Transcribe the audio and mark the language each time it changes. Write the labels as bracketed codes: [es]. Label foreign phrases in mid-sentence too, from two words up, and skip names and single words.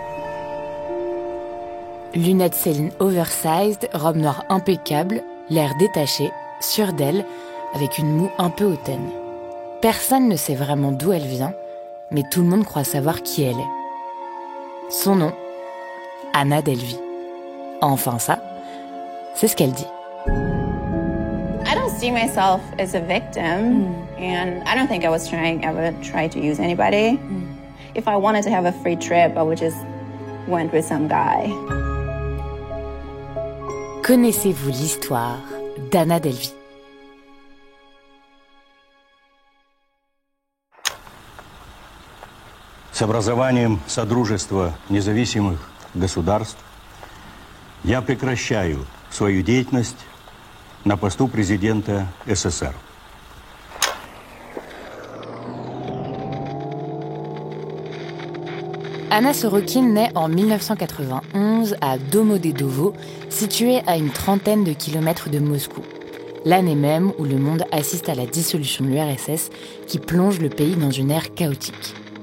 [fr] Lunettes Céline oversized, robe noire impeccable, l'air détaché, sûre d'elle, avec une moue un peu hautaine. Personne ne sait vraiment d'où elle vient, mais tout le monde croit savoir qui elle est. Son nom, Anna Delvey. Enfin ça, c'est ce qu'elle dit. [en] I don't see myself as a victim, and I don't think I was ever try to use anybody. If I wanted to have a free trip, I would just went with some guy. [fr] Connaissez-vous l'histoire d'Anna Delvey? [ru] С образованием Содружества независимых государств я прекращаю свою деятельность на посту президента СССР. [fr] Anna Sorokin naît en 1991 à Domodedovo, située à une trentaine de kilomètres de Moscou. L'année même où le monde assiste à la dissolution de l'URSS qui plonge le pays dans une ère chaotique.